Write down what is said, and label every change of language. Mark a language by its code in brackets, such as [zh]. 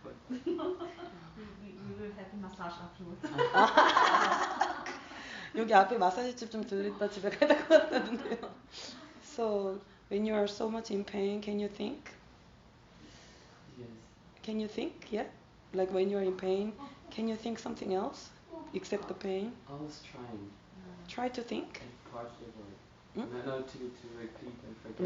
[en] We will have a massage afterwards. [ko] 여기 앞에 마사지집 좀 들렸다 집에 가야 될 것 같다는데요. [en] So, when you are so much in pain, can you think? Yes. Can you think? Yeah? Like when you are in pain, can you think something else except the pain? I was trying. Try to think. If possible. Hmm? No, to repeat and forget.